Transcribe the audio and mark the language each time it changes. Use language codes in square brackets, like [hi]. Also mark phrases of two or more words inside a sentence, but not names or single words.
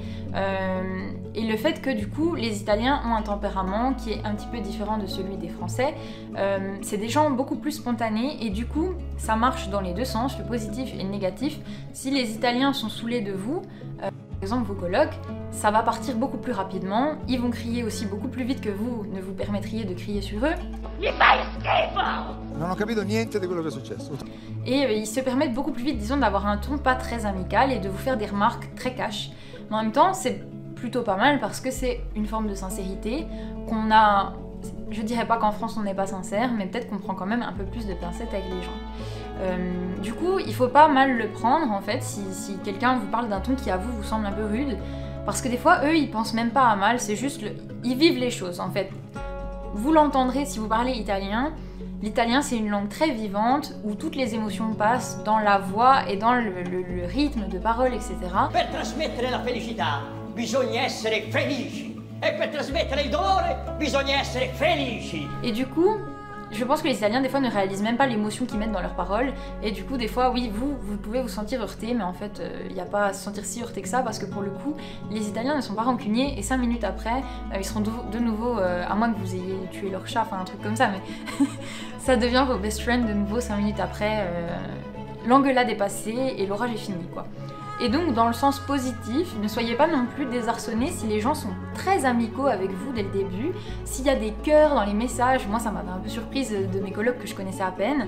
[fr] Et le fait que du coup, les Italiens ont un tempérament qui est un petit peu différent de celui des Français. C'est des gens beaucoup plus spontanés et du coup, ça marche dans les deux sens, le positif et le négatif. Si les Italiens sont saoulés de vous, par exemple vos colocs, ça va partir beaucoup plus rapidement, ils vont crier aussi beaucoup plus vite que vous ne vous permettriez de crier sur eux. [it] Non ho capito niente di quello che è successo. [fr] Et ils se permettent beaucoup plus vite, disons, d'avoir un ton pas très amical et de vous faire des remarques très cash. Mais en même temps, c'est plutôt pas mal parce que c'est une forme de sincérité qu'on a... Je dirais pas qu'en France on n'est pas sincère, mais peut-être qu'on prend quand même un peu plus de pincettes avec les gens. Du coup, il faut pas mal le prendre en fait si quelqu'un vous parle d'un ton qui à vous semble un peu rude, parce que des fois eux ils pensent même pas à mal, c'est juste ils vivent les choses en fait. Vous l'entendrez si vous parlez italien. L'italien c'est une langue très vivante où toutes les émotions passent dans la voix et dans le rythme de parole, etc. [it] Per trasmettere la felicità bisogna essere felici. E per trasmettere il dolore bisogna essere felici. [fr] Et du coup, je pense que les Italiens des fois ne réalisent même pas l'émotion qu'ils mettent dans leurs paroles. Et du coup, des fois, oui, vous pouvez vous sentir heurté, mais en fait, il n'y a pas à se sentir si heurté que ça, parce que pour le coup, les Italiens ne sont pas rancuniers, et 5 minutes après, ils seront de nouveau, à moins que vous ayez tué leur chat, enfin un truc comme ça, mais ça devient vos [en] best friends [fr] de nouveau 5 minutes après. L'engueulade est passée et l'orage est fini, quoi. Et donc, dans le sens positif, ne soyez pas non plus désarçonnés si les gens sont très amicaux avec vous dès le début. S'il y a des cœurs dans les messages, moi ça m'avait un peu surprise de mes colocs que je connaissais à peine.